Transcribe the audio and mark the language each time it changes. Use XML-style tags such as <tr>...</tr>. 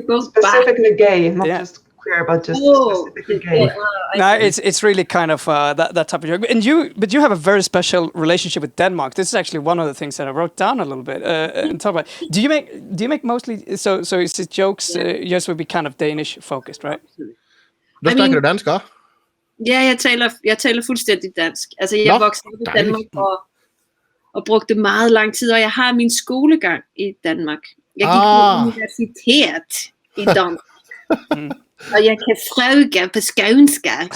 <en>specifically gay, not just queer, but just specifically gay. No, it's really kind of that type of joke. But you have a very special relationship with Denmark. This is actually one of the things that I wrote down a little bit and talk about. Do you make mostly so is it jokes just would be kind of Danish focused, right?</en> <da>Du snakker danska? Ja, jeg taler fuldstændig dansk. Altså, jeg voksede op i Danmark og brugte meget lang tid, og jeg har min skolegang i Danmark. Jeg gik på universitet i Danmark.</da> <sv>Og jeg kan fråga på skånska.</sv>